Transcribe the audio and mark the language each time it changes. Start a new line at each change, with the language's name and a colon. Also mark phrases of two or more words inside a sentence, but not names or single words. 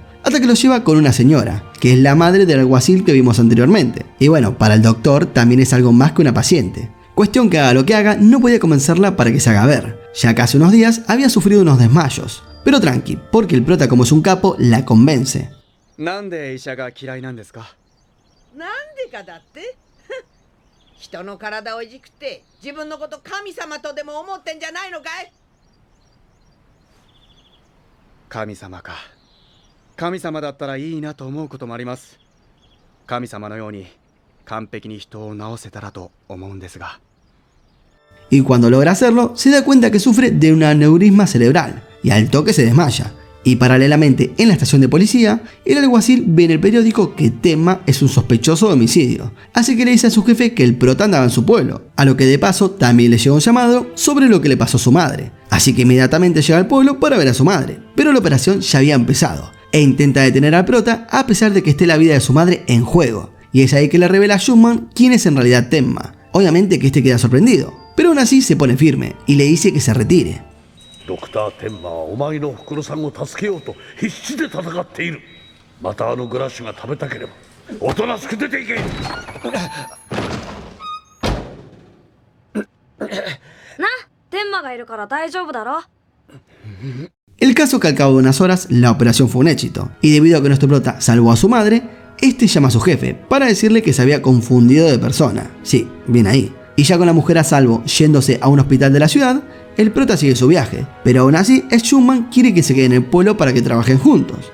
Spanish: Hasta que lo lleva con una señora, que es la madre del alguacil que vimos anteriormente. Y bueno, para el doctor también es algo más que una paciente. Cuestión que haga lo que haga, no podía convencerla para que se haga ver, ya que hace unos días había sufrido unos desmayos. Pero tranqui, porque el prota, como es un capo, la convence.
Japanese: ¿なんで医者が嫌いなんですか？なんでかだって人の体をいじくって自分のこと神様とでも思ってんじゃないのかい？神様か。神様だったらいいなと思うこともあります。神様のように完璧に人を治せたらと思うんですが。
Spanish: Y cuando logra hacerlo, se da cuenta que sufre de un aneurisma cerebral y al toque se desmaya. Y paralelamente en la estación de policía, el alguacil ve en el periódico que Tenma es un sospechoso de homicidio, así que le dice a su jefe que el prota andaba en su pueblo, a lo que de paso también le llega un llamado sobre lo que le pasó a su madre, así que inmediatamente llega al pueblo para ver a su madre, pero la operación ya había empezado, e intenta detener al prota a pesar de que esté la vida de su madre en juego, y es ahí que le revela a Schumann quién es en realidad Tenma. Obviamente que este queda sorprendido, pero aún así se pone firme y le dice que se retire.
Japanese: ドクター天馬はお前のおふくろさんを助けようと必死で戦っている。またあのグラッシュが食べたければおとなしく出ていけ。な、天馬がいるから大丈夫だろ。
Spanish: El caso que al cabo de unas horas la operación fue un éxito, y debido a que nuestro prota salvó a su madre, este llama a su jefe para decirle que se había confundido de persona. Sí, bien ahí. Y ya con la mujer a salvo yéndose a un hospital de la ciudad, el prota sigue su viaje, pero aún así Schumann quiere que se quede en el pueblo para que trabajen juntos.